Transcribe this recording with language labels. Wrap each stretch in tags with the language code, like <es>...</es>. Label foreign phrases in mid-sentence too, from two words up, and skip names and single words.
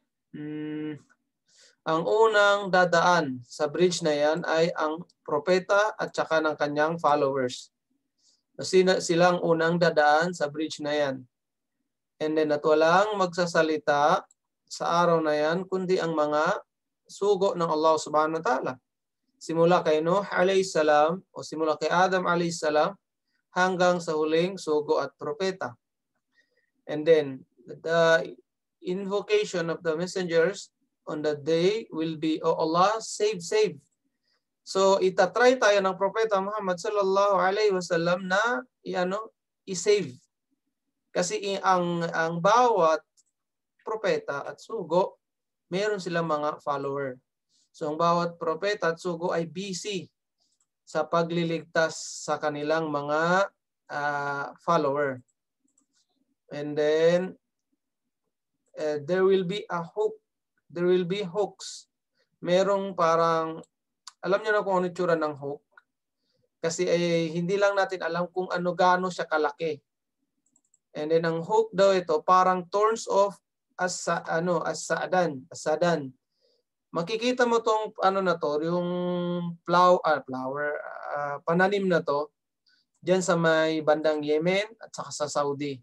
<tl>Ang unang dadaan sa bridge na yan ay ang propeta at saka ng kanyang followers. Silang unang dadaan sa bridge na yan.</tl> <en>And then,</en> <tl>at walang magsasalita sa araw na yan, kundi ang mga sugo ng Allah</tl> <ar>subhanahu wa ta'ala.</ar> <tl>Simula kay Nuh</tl> <ar>alayhis salam</ar> <tl>o simula kay Adam</tl> <ar>alayhis salam</ar> <tl>hanggang sa huling sugo at propeta.</tl> <en>And then, the invocation of the messengers on that day will be, "Oh Allah, save.</en> <tl>So itatry tayo ng propeta Muhammad</tl> <ar>sallallahu alaihi wasallam</ar> <tl>na i-save. Kasi ang bawat propeta at sugo, meron silang mga follower. So ang bawat propeta at sugo ay busy sa pagliligtas sa kanilang mga follower.</tl> <en>And then there will be a hook. There will be hooks.</en> <tl>Merong parang, alam niyo na kung ano itsura ng hook? Kasi hindi lang natin alam kung gaano siya kalaki.</tl> <en>And then</en> <tl>ang hook daw ito, parang</tl> <en>thorns of</en> <tl>asadan. Makikita mo tong yung pananim na to, diyan sa may bandang Yemen at saka sa Saudi.</tl>